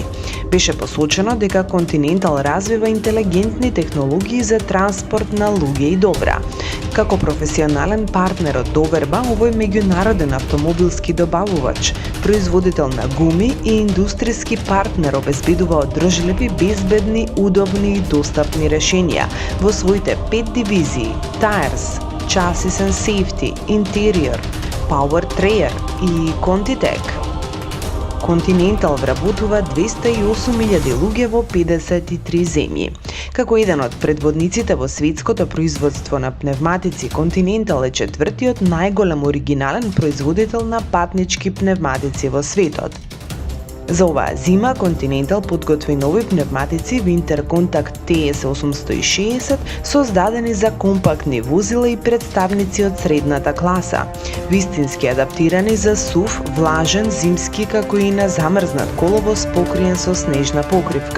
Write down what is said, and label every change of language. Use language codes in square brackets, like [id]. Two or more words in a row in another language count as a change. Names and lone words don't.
[mk] Беше посочено дека Continental развива интелигентни технологии за транспорт на луѓе и добра. Како професионален партнер од доверба, овој меѓународен автомобилски добавувач, производител на гуми и индустријски партнер обезбедува одржливи, безбедни, удобни и достапни решенија во своите 5 дивизии: Tires, Chassis and Safety, Interior, Powertrain и Contitech. Continental вработува 208.000 луѓе во 53 земји. Како еден од предводниците во светското производство на пневматици, Continental е четвртиот најголем оригинален производител на патнички пневматици во светот. За оваа зима Continental подготви нови пневматици Winter Contact TS860 создадени за компактни возила и представници од средната класа, вистински адаптирани за сув, влажен, зимски како и на замрзнат коловоз покриен со снежна покривка.